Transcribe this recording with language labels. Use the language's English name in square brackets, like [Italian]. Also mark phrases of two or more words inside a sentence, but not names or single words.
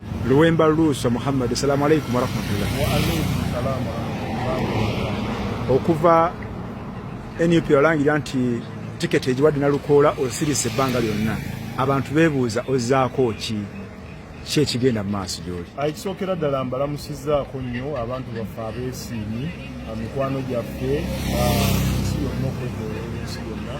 [Arabic] Luwemba Luusa Muhammad, السلام عليكم ورحمة الله. وعليكم السلام ورحمة الله. [Ganda] Okuva NUP olangira nti tiketi egiwadde Nalukoola osirise ebbanga lyonna, abantu beebuuza ozzaako ki ekigenda mu maaso gy'oli? Ekisookera ddala mbalamusizzaako nnyo abantu baffe abeesiimyi, mikwano gyaffe ensi yonna okwetooloola ensi yonna.